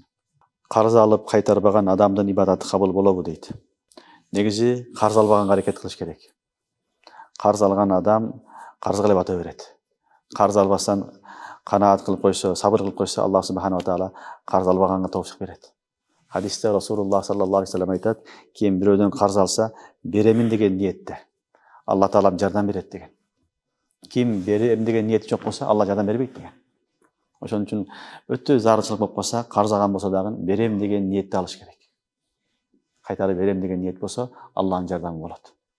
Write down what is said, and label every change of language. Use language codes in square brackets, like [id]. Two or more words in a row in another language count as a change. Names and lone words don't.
[ky] Карыз алып кайтарбаган адамдын ибадаты кабыл болобу дейт. Негизи карыз албаганга аракет кылыш керек. Карыз алган адам карызга эле бата берет. Карыз албастан канаат кылып койсо, сабыр кылып койсо, Аллах [ar] سبحانه وتعالى [ky] карыз албаганга тофук берет. Хадисте Расулуллах [ar] صلى الله عليه وسلم [ky] айтат, ким бирөөдөн карыз алса, беремин деген ниетте Алла таалам жардам берет деген. Ким берем деген ниети жок болсо, Алла жардам бербейт деген. Ошон үчүн өтө зарылчылык болуп калса, карыз алган болсо дагы берем деген ниетти алыш керек. Кайтарып берем деген ниет болсо, Аллахтын жардамы болот.